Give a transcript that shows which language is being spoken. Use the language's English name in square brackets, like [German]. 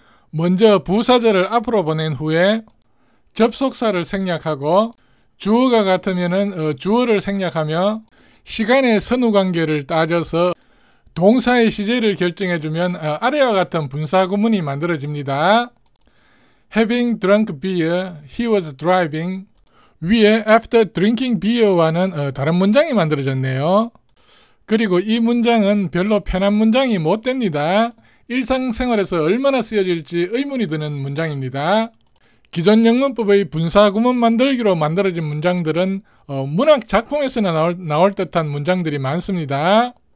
[Korean] 먼저 부사절을 앞으로 보낸 후에 접속사를 생략하고 주어가 같으면 주어를 생략하며 시간의 선후관계를 따져서 동사의 시제를 결정해주면 아래와 같은 분사구문이 만들어집니다. [English] Having drunk beer, he was driving. [Korean] 위에 after drinking beer와는 다른 문장이 만들어졌네요. 그리고 이 문장은 별로 편한 문장이 못 됩니다. 일상생활에서 얼마나 쓰여질지 의문이 드는 문장입니다. 기존 영문법의 분사구문 만들기로 만들어진 문장들은 문학 작품에서나 나올 듯한 문장들이 많습니다.